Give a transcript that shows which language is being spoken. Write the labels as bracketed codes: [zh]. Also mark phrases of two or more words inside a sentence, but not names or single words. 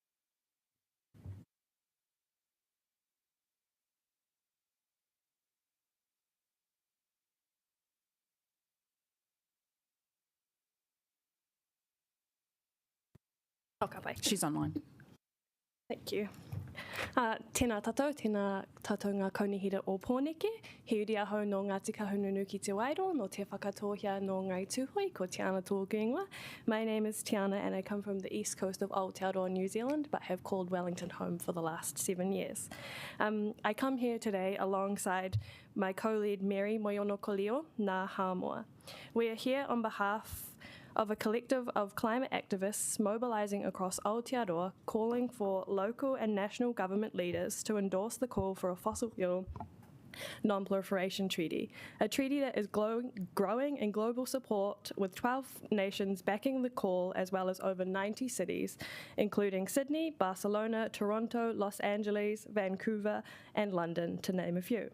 [en] She's online. Thank you. [mi] Tēnā tātou, tēnā tātou ngā Kaunihera o Pōneke. He uri ahau no Ngāti Kahungunu ki te Wairo, no te whakatōhia no Ngai Tūhoi, ko Tiana tōku ingoa. [en] My name is Tiana and I come from the east coast of Aotearoa, New Zealand, but have called Wellington home for the last 7 years. I come here today alongside my co-lead Mary Moyonokolio Ngā Hāmoa. We are here on behalf of a collective of climate activists mobilising across Aotearoa, calling for local and national government leaders to endorse the call for a fossil fuel non-proliferation treaty, a treaty that is growing in global support with 12 nations backing the call, as well as over 90 cities, including Sydney, Barcelona, Toronto, Los Angeles, Vancouver, and London, to name a few.